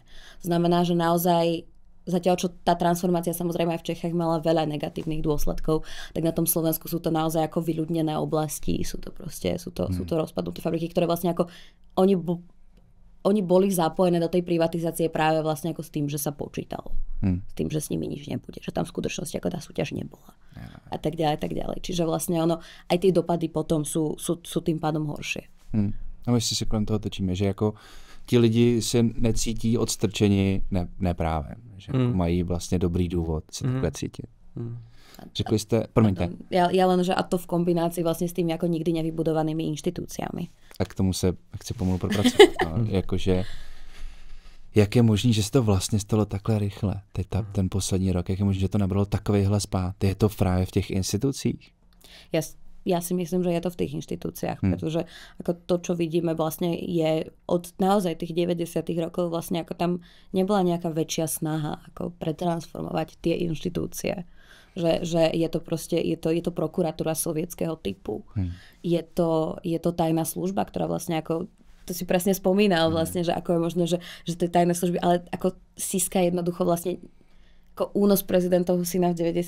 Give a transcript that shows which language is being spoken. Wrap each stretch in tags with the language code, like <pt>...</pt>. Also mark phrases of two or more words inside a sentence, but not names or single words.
<sk>Znamená, že naozaj zatiaľ, čo tá transformácia samozrejme aj v Čechách mala veľa negatívnych dôsledkov, tak na tom Slovensku sú to naozaj ako vyľudnené oblasti, sú to rozpadnuté fabriky, ktoré vlastne ako oni boli zapojené do tej privatizácie práve vlastne ako s tým, že sa počítalo. S tým, že s nimi nič nebude. Že tam v skutočnosti ako tá súťaž nebola. A tak ďalej. Čiže vlastne aj tie dopady potom sú tým pádom horšie.</sk> <cs>A my si kolem toho točíme, že jako ti lidi se necítí odstrčeni neprávem. Že mají vlastně dobrý důvod se takhle cítit. Řekli jste, promiňte.</cs> <sk>Ja len, že a to v kombinácii vlastne s tými ako nikdy nevybudovanými inštitúciami.</sk> <cs>A k tomu se chci pomalu propracovat. Jakože, jak je možný, že se to vlastně stalo takhle rychle, ten poslední rok? Jak je možný, že to nabralo takovýhle spát? Je to právě v těch institucích?</cs> <sk>Ja si myslím, že je to v tých inštitúciách, pretože ako to, čo vidíme vlastne je od naozaj tých 90. rokov vlastne ako tam nebola nejaká väčšia snaha ako pretransformovať tie inštitúcie. Že je to proste, je to prokuratúra sovietskeho typu. Je to tajná služba, ktorá vlastne ako, to si presne spomínal vlastne, že ako je možné, že to je tajná služba, ale ako Siska jednoducho vlastne ako únos prezidentov syna v 90.</sk>